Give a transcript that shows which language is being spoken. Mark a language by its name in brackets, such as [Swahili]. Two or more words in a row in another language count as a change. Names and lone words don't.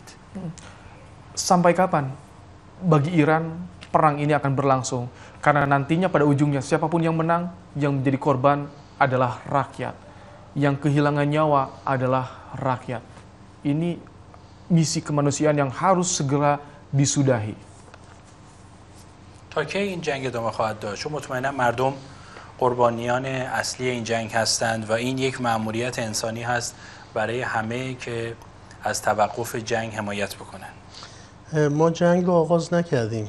[Indonesian] Sampai kapan bagi Iran perang ini akan berlangsung? Karena nantinya pada ujungnya siapapun yang menang, yang menjadi korban adalah rakyat. Yang kehilangan nyawa adalah rakyat. Ini misi kemanusiaan yang harus segera disudahi. [Persian] تا کی این جنگ ادامه خواهد داشت؟ چون مطمئنا مردم قربانیان اصلی این جنگ هستند و این یک مأموریت انسانی هست برای همه که از توقف جنگ حمایت بکنن. ما جنگ رو آغاز نکردیم.